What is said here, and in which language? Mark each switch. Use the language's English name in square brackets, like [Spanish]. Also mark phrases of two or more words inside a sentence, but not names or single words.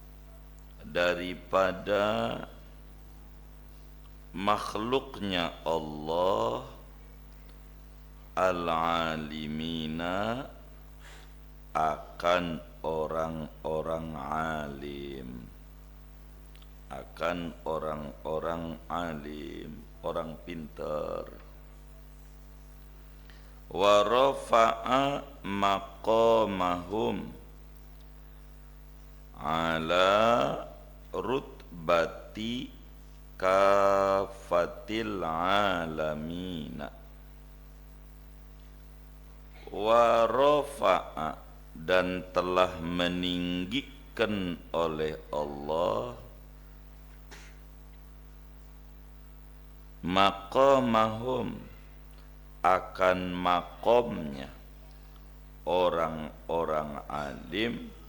[Indonesian] daripada makhluknya Allah, al-alimina, akan orang-orang alim, orang pintar. [Arabic] ورفع مقامهم على رتبة كافة العالمين. ورفع, [Indonesian] dan telah meninggikan oleh Allah, maqamahum, akan makomnya orang-orang alim,